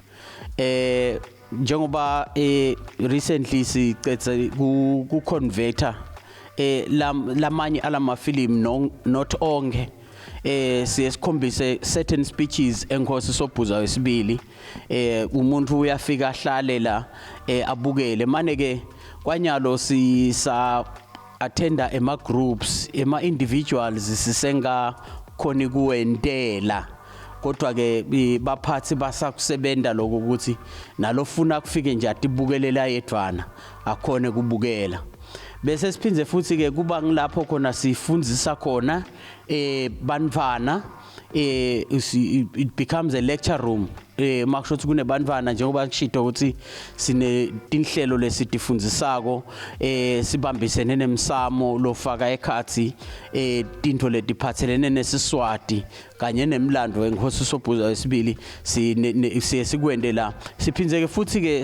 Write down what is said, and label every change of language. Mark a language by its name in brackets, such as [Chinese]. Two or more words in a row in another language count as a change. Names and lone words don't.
[Swati] njengoba recently sicethe ku converter lamanye alamafilimu not onke siyesikhombise [English] certain speeches [Swati] enkosi uSobhuza wesibili umuntu uyafika ahlale la abukele manje ke kwanyalo sisa attenda ema groups ema individuals sisenga khona kuwentela kodwa ke baphathi basakusebenta lokho ukuthi nalofuna kufike nje atibukelela yedwana akhone kubukela bese siphinze futhi ke kuba ngilapho khona sifundzisa khona bantwana [English] it becomes a lecture room [Swati] makushothi kunebantwana njengoba kushito ukuthi sine tinhlelo lesitifundzisako sibambisene nemsamo lofaka ekhathi tinto letiphathelene nesiswati kanye nemlando wenkosi uSobhuza wesibili siye sikwende la siphinze ke futhi ke